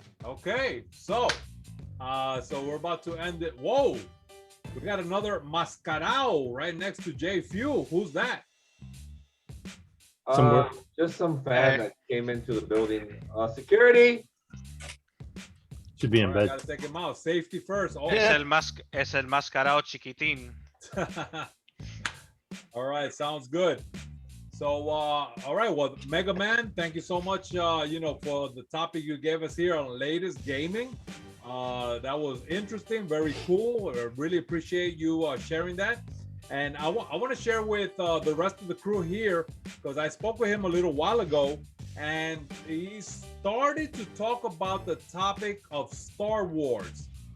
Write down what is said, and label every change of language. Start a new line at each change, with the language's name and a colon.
English: Okay, so we're about to end it. Whoa, we got another Mascarao right next to JFEW. Who's that? Just some fan that came into the building. Security. Should be in bed. Gotta take him out. Safety first. Oh.
Spanish: Es el mascarao chiquitín.
English: All right, sounds good. So, all right, well, MEGAMAN, thank you so much, for the topic you gave us here on latest gaming. That was interesting, very cool. I really appreciate you sharing that. And I want to share with the rest of the crew here, because I spoke with him a little while ago, and he started to talk about the topic of Star Wars.